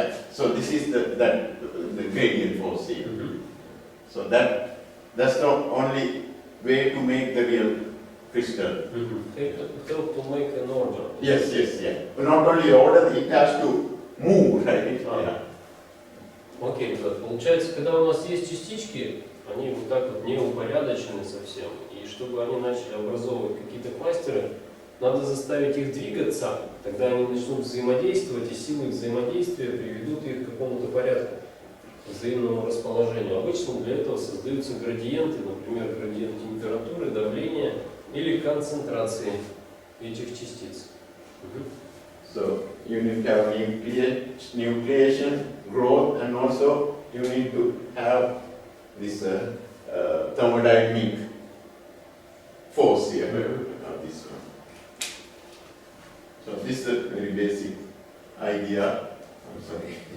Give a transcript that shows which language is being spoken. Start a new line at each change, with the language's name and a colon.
English: So this is the gradient force here. So that's the only way to make the real crystal. Help to make an order. Yes. But not only order, it has to move, right?
Russian: Окей, ребят, получается, когда у нас есть частички, они вот так вот не упорядочены совсем, и чтобы они начали образовывать какие-то кластеры, надо заставить их двигаться, тогда они начнут взаимодействовать, и силы взаимодействия приведут их к какому-то порядку, к взаимному расположению. Обычно для этого создаются градиенты, например, градиент температуры, давления или концентрации этих частиц.
English: So you need to have nucleation, growth, and also you need to have this thermodynamic force here. This one. So this is a very basic idea. I'm sorry.